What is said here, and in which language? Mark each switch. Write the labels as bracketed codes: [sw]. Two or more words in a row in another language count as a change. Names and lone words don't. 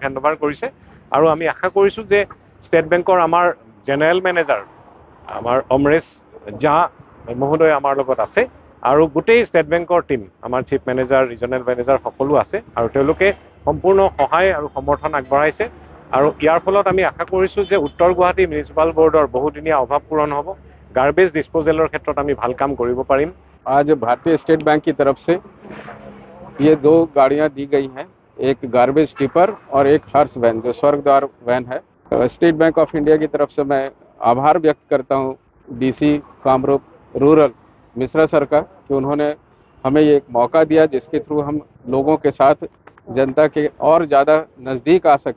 [as] হেণ্ডঅভাৰ কৰিছে আৰু আমি আশা কৰিছোঁ যে ষ্টেট বেংকৰ আমাৰ [en] general manager [as] আমাৰ অমৰেশ ঝা মহোদয় আমাৰ লগত আছে আৰু গোটেই ষ্টেট বেংকৰ টিম, আমাৰ [en] chief manager, regional manager [as] সকলো আছে আৰু তেওঁলোকে সম্পূৰ্ণ সহায় আৰু সমৰ্থন আগবঢ়াইছে আৰু ইয়াৰ ফলত আমি আশা কৰিছোঁ যে উত্তৰ গুৱাহাটী মিউনিচিপাল বোৰ্ডৰ বহুদিনীয়া অভাৱ পূৰণ হ'ব, [en] garbage disposal [as] ক্ষেত্ৰত আমি ভাল কাম কৰিব পাৰিম। [hi] आज भारतीय स्टेट बैंक की तरफ से ये दो गाड़ियां दी गई हैं, एक [en] garbage tipper [hi] और एक [en] hearse van [hi] जो स्वर्गद्वार वैन है। स्टेट बैंक ऑफ इंडिया की तरफ से मैं आभार व्यक्त करता हूं DC कामरूप रूरल मिश्रा सर का कि उन्होंने हमें ये एक मौका दिया जिसके थ्रू हम लोगों के साथ जनता के और ज़्यादा नज़दीक आ सके।